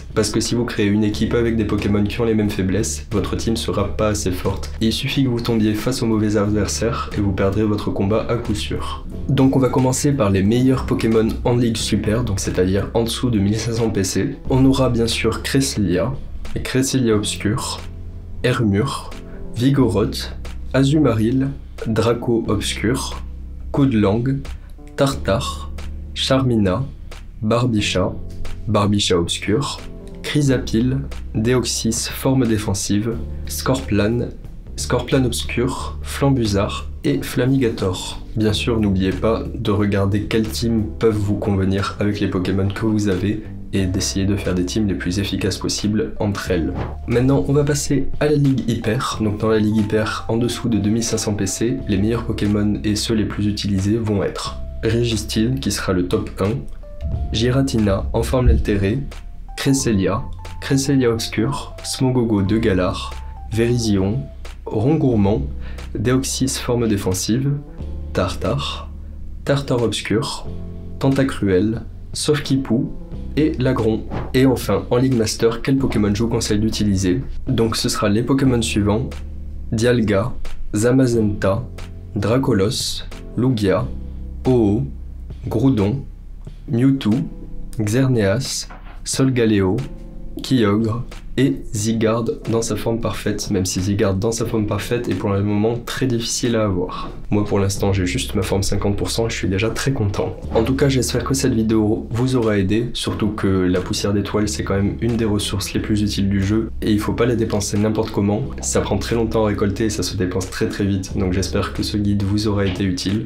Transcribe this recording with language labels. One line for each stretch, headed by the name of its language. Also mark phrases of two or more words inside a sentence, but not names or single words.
French: Parce que si vous créez une équipe avec des Pokémon qui ont les mêmes faiblesses, votre team sera pas assez forte. Et il suffit que vous tombiez face aux mauvais adversaires et vous perdrez votre combat à coup sûr. Donc on va commencer par les meilleurs Pokémon en ligue super, donc c'est-à-dire en dessous de 1500 PC. On aura bien sûr Cresselia, et Cresselia Obscur, Hermure, Vigoroth, Azumarill, Draco Obscur, Coudlang, Tartare, Charmina, Barbicha, Barbicha Obscur, Chrysapile, Deoxys forme défensive, Scorplan, Scorplan Obscur, Flambuzard et Flamigator. Bien sûr, n'oubliez pas de regarder quelles teams peuvent vous convenir avec les Pokémon que vous avez et d'essayer de faire des teams les plus efficaces possibles entre elles. Maintenant, on va passer à la ligue hyper. Donc dans la ligue hyper, en dessous de 2500 PC, les meilleurs Pokémon et ceux les plus utilisés vont être Registeel, qui sera le top 1, Giratina en forme altérée, Cresselia, Cresselia Obscur, Smogogo de Galar, Virizion, Rongourmand, Deoxys forme défensive, Tartare, Tartare Obscur, Tentacruel, Sofkipou et Lagron. Et enfin, en Ligue Master, quel Pokémon je vous conseille d'utiliser? Donc ce sera les Pokémon suivants, Dialga, Zamazenta, Dracolos, Lugia, Ho-Oh, Groudon, Mewtwo, Xerneas, Solgaleo, Kyogre et Zygarde dans sa forme parfaite, même si Zygarde dans sa forme parfaite est pour le moment très difficile à avoir. Moi pour l'instant j'ai juste ma forme 50% et je suis déjà très content. En tout cas j'espère que cette vidéo vous aura aidé, surtout que la poussière d'étoiles c'est quand même une des ressources les plus utiles du jeu et il faut pas la dépenser n'importe comment, ça prend très longtemps à récolter et ça se dépense très vite, donc j'espère que ce guide vous aura été utile.